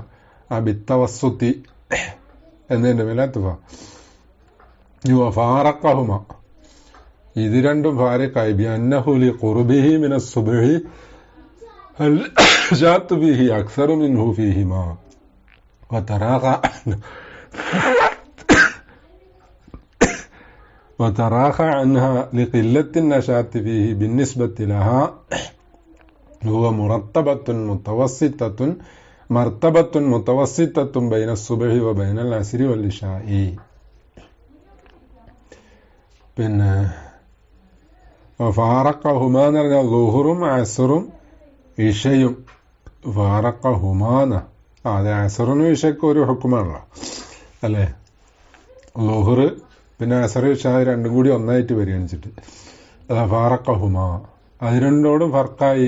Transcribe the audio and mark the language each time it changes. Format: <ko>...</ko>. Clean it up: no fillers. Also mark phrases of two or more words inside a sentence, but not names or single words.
<ml>ആ ബിത്തവസ്സുത്തി എന്നതിന്റെ മേലാത്തുഫ. ഫാറഖഹുമ, ഇത് രണ്ടും ഫാരിഖായി.</ml> <ar>بأنه لقربه من الصبح الحاجة به أكثر منه فيهما وتراخى عنها لقلة النشاط فيه بالنسبة لها هو مرتبة متوسطة بين الصبح وبين العصر والعشاء.</ar> <ml>പിന്നെ ഫാറഖഹുമാ എന്ന് പറഞ്ഞാൽ ളുഹറും അസ്റും ഇശയും ഫാറഖഹുമാന. അതെ, അസ്റിനും ഇശയ്ക്കും ഒരു ഹുക്കുമാണല്ലോ അല്ലേ? ളുഹർ പിന്നെ അസർ ഇശ രണ്ടും കൂടി ഒന്നായിട്ട് പരിഗണിച്ചിട്ട് ഫാറഖഹുമാ, അത് രണ്ടോടും ഫർക്കായി.</ml>